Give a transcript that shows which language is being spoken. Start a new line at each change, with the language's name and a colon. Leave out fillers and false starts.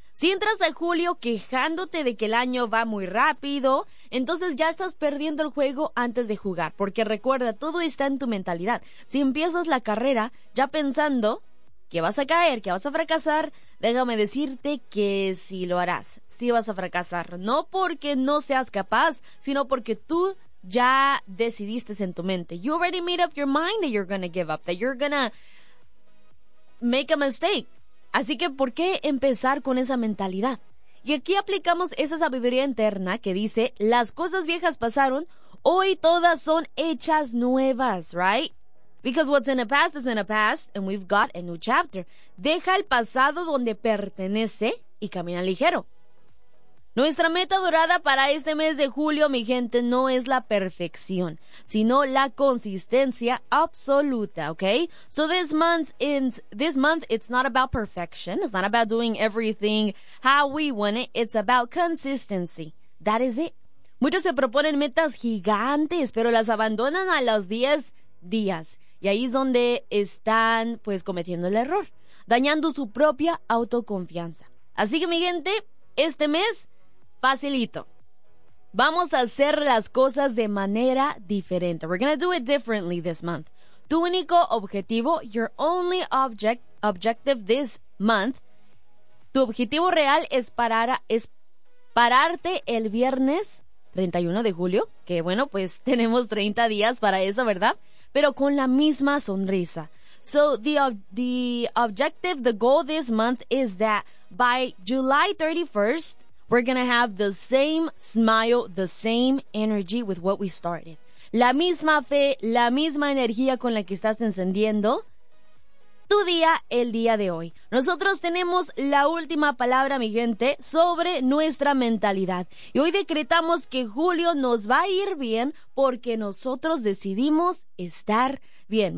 Spanish: Si entras a julio quejándote de que el año va muy rápido, entonces ya estás perdiendo el juego antes de jugar, porque recuerda, todo está en tu mentalidad. Si empiezas la carrera ya pensando que vas a caer, que vas a fracasar, déjame decirte que sí lo harás, sí vas a fracasar. No porque no seas capaz, sino porque tú ya decidiste en tu mente.
English: You already made up your mind that you're gonna give up, that you're gonna make a mistake.
Spanish: Así que, ¿por qué empezar con esa mentalidad? Y aquí aplicamos esa sabiduría interna que dice, las cosas viejas pasaron, hoy todas son hechas nuevas, right?
English: Because what's in the past is in the past, and we've got a new chapter.
Spanish: Deja el pasado donde pertenece y camina ligero. Nuestra meta dorada para este mes de julio, mi gente, no es la perfección, sino la consistencia absoluta, ¿okay?
English: So this month it's not about perfection. It's not about doing everything how we want it. It's about consistency. That is it.
Spanish: Muchos se proponen metas gigantes, pero las abandonan a los 10 días. Y ahí es donde están, pues, cometiendo el error, dañando su propia autoconfianza. Así que, mi gente, este mes, facilito. Vamos a hacer las cosas de manera diferente.
English: We're gonna do it differently this month.
Spanish: Tu único objetivo,
English: your only objective this month,
Spanish: tu objetivo real es pararte el viernes 31 de julio, que, bueno, pues, tenemos 30 días para eso, ¿verdad? Pero con la misma sonrisa.
English: So the goal this month is that by July 31st, we're gonna have the same smile, the same energy with what we started.
Spanish: La misma fe, la misma energía con la que estás encendiendo tu día el día de hoy. Nosotros tenemos la última palabra, mi gente, sobre nuestra mentalidad. Y hoy decretamos que julio nos va a ir bien porque nosotros decidimos estar bien.